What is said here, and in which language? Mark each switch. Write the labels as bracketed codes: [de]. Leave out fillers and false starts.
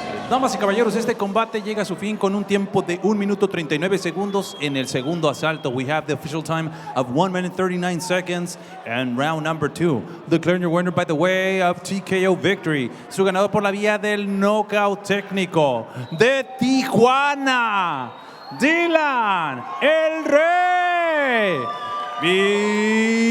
[es] Damas y caballeros, este combate llega a su fin con un tiempo de 1 minuto 39 segundos en el segundo asalto. [en] We have the official time of 1 minute 39 seconds and round number 2. Declaring your winner by the way of TKO victory. [es] Su ganador por la vía del knockout técnico de Tijuana, Dylan El Rey Miranda.